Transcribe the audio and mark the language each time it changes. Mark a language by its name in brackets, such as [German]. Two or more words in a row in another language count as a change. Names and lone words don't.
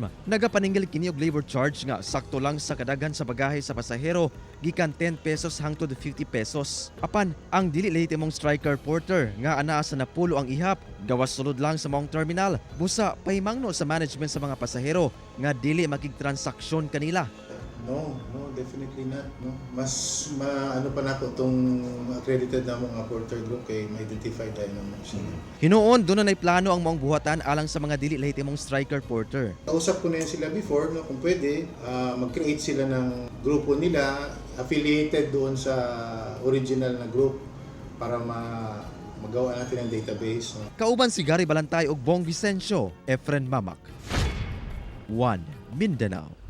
[Cebuano] Nagapaningil kini og labor charge nga sakto lang sa kadaghan sa bagahe sa pasahero gikan 10 pesos hangtod 50 pesos. Apan ang dili lehitimong [English] striker porter [Cebuano] nga anaa sa napulo ang ihap gawas sulod lang sa maong terminal. Busa pahimangno sa management sa mga pasahero nga dili makigtransaksyon kanila. [English] No, definitely not. No. [Cebuano] Mas ano pa nako tong accredited na mga [English] porter group [Cebuano] kay ma-identify tayo naman sila. Hinuon doon na plano ang maong buhatan alang sa mga dili lehitimong [English] striker porter. [Filipino] Kausap ko na yan sila before, no, kung pwede, mag-create sila ng grupo nila affiliated doon sa original na group para magawa natin ang database. No. [Cebuano] Kauban si Gary Balantay ug Bong Vicencio, Efren Mamak. 1 Mindanao.